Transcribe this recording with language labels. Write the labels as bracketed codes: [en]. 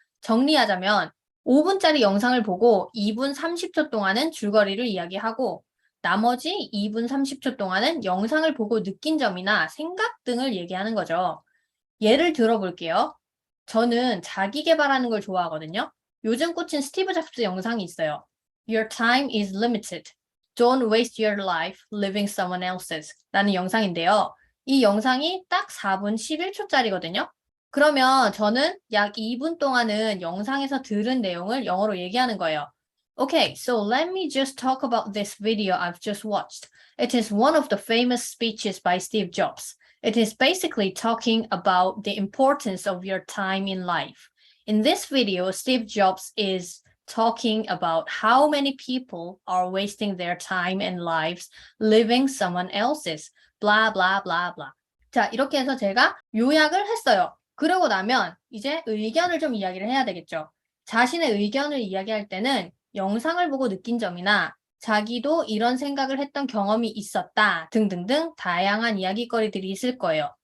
[ko] 정리하자면 5분짜리 영상을 보고 2분 30초 동안은 줄거리를 이야기하고 나머지 2분 30초 동안은 영상을 보고 느낀 점이나 생각 등을 얘기하는 거죠. 예를 들어볼게요. 저는 자기 개발하는 걸 좋아하거든요. 요즘 꽂힌 스티브 잡스 영상이 있어요. [en] Your time is limited. Don't waste your life living someone else's [ko] 라는 영상인데요. 이 영상이 딱 4분 11초짜리거든요. 그러면 저는 약 2분 동안은 영상에서 들은 내용을 영어로 얘기하는 거예요. [en] Okay, so let me just talk about this video I've just watched. It is one of the famous speeches by Steve Jobs. It is basically talking about the importance of your time in life. In this video, Steve Jobs is talking about how many people are wasting their time and lives living someone else's. blah blah blah blah. [ko] 자, 이렇게 해서 제가 요약을 했어요. 그러고 나면 이제 의견을 좀 이야기를 해야 되겠죠. 자신의 의견을 이야기할 때는 영상을 보고 느낀 점이나 자기도 이런 생각을 했던 경험이 있었다 등등등 다양한 이야기거리들이 있을 거예요.